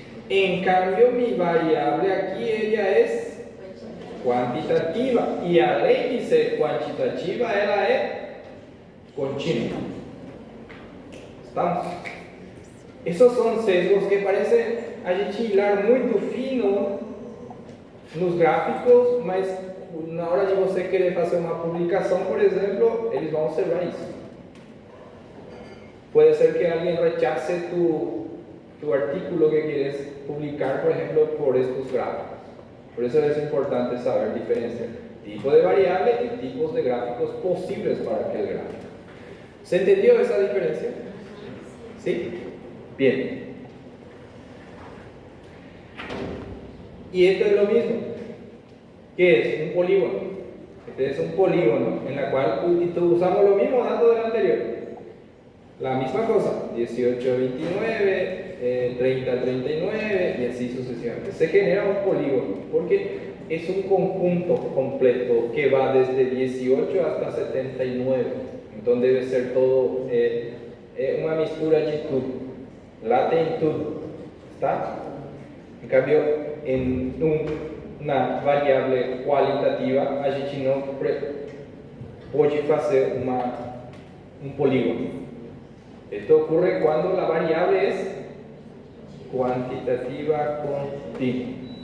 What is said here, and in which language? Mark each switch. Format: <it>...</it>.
<es>En cambio, mi variable aquí ella es quantitativa y</es> <pt>além de ser quantitativa, ela é contínua.</pt> <es>¿Estamos? Esos son sesgos que parecen</es> <pt>a gente hilar muito fino nos gráficos, mas na hora de você querer fazer uma publicação, por exemplo, eles vão observar isso.</pt> <es>Puede ser que alguien rechace tu artículo que quieres publicar, por ejemplo, por estos gráficos. Por eso es importante saber diferenciar tipo de variable y tipos de gráficos posibles para aquel gráfico. ¿Se entendió esa diferencia? ¿Sí? Bien. Y esto es lo mismo. ¿Qué es? Un polígono. Este es un polígono en la cual usamos los mismos datos del anterior. La misma cosa, 18 a 29, 30 a 39 y así sucesivamente. Se genera un polígono porque es un conjunto completo que va desde 18 hasta 79. Entonces debe ser todo una</es> <pt>mistura de tudo. Lá tem tudo. ¿Está?</pt> <es>En cambio, en una variable qualitativa,</es> <pt>a gente não pode fazer</pt> <es>un polígono. Esto ocurre cuando la variable es cuantitativa continua.</es>